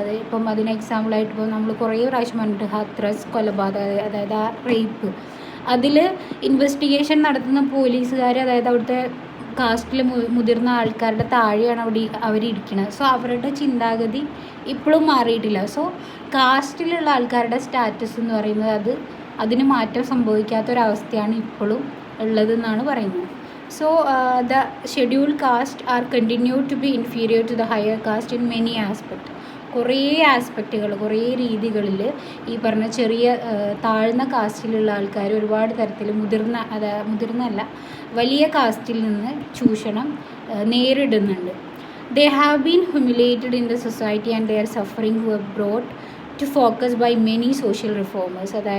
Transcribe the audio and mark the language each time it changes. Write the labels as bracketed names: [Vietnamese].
[Malayalam] അത് ഇപ്പം അതിന് എക്സാമ്പിളായിട്ട് ഇപ്പോൾ നമ്മൾ കുറേ പ്രാവശ്യം പറഞ്ഞിട്ട് ഹത്രസ് കൊലപാതകം, അതായത് ആ റേപ്പ്, അതിൽ ഇൻവെസ്റ്റിഗേഷൻ നടത്തുന്ന പോലീസുകാർ അതായത് അവിടുത്തെ കാസ്റ്റിൽ മുതിർന്ന ആൾക്കാരുടെ താഴെയാണ് അവരിയ്ക്കുന്നത്. സോ അവരുടെ ചിന്താഗതി ഇപ്പോഴും മാറിയിട്ടില്ല. സോ കാസ്റ്റിലുള്ള ആൾക്കാരുടെ സ്റ്റാറ്റസ് എന്ന് പറയുന്നത് അതിന് മാറ്റം സംഭവിക്കാത്തൊരവസ്ഥയാണ് ഇപ്പോഴും ഉള്ളതെന്നാണ് പറയുന്നത്. [English] So the scheduled caste are continued to be inferior to the higher caste in many aspects. [Malayalam] കുറേ ആസ്പെക്റ്റുകൾ, കുറേ രീതികളിൽ ഈ പറഞ്ഞ ചെറിയ താഴ്ന്ന കാസ്റ്റിലുള്ള ആൾക്കാർ ഒരുപാട് തരത്തിൽ മുതിർന്നല്ല വലിയ കാസ്റ്റിൽ നിന്ന് ചൂഷണം നേരിടുന്നുണ്ട്. [English] They have been humiliated in the society and they are suffering who have brought to focus by many social reformers.